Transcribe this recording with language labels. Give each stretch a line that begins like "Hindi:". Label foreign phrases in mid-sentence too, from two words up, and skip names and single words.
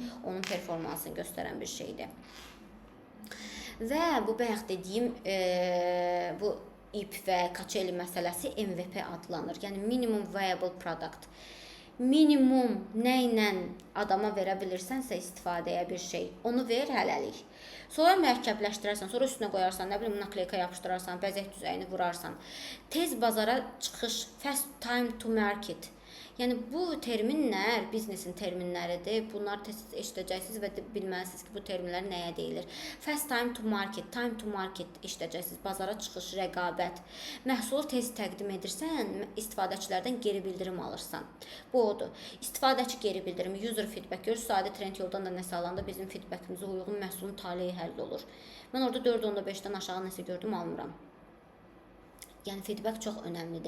Azerbaijani: Onun performansını göstərən bir şeydir. Və bu bayaq dediyim bu IP və Kaçeli məsələsi MVP adlanır. Yəni
English: minimum viable product.
Azerbaijani: Minimum nə ilə adama verə bilirsənsə istifadəyə bir şey, onu ver hələlik. Sonra mürəkkəbləşdirərsən, sonra üstünə qoyarsan, nə bilim, nakleyka yapışdırarsan, bəzək düzəyini vurarsan. Tez bazara çıxış,
English: fast time to market.
Azerbaijani: Yəni bu terminlər biznesin terminləridir. Bunlar tez eşidəcəksiniz və bilməlisiniz ki, bu terminlər nəyə deyilir.
English: Fast time to market
Azerbaijani: eşidəcəksiniz. Bazara çıxış, rəqabət. Məhsulu tez təqdim edirsən, istifadəçilərdən geri bildirim alırsan. Bu odur. İstifadəçi geri bildirimi,
English: user feedback.
Azerbaijani: Görürsünüz, adi trend yoldan da nəsə alanda bizim feedbackimizə uyğun məhsulun taleyi həll olur. Mən orada 4.5-dən aşağı nəsə gördüm, almıram. Yəni feedback çox önəmlidir.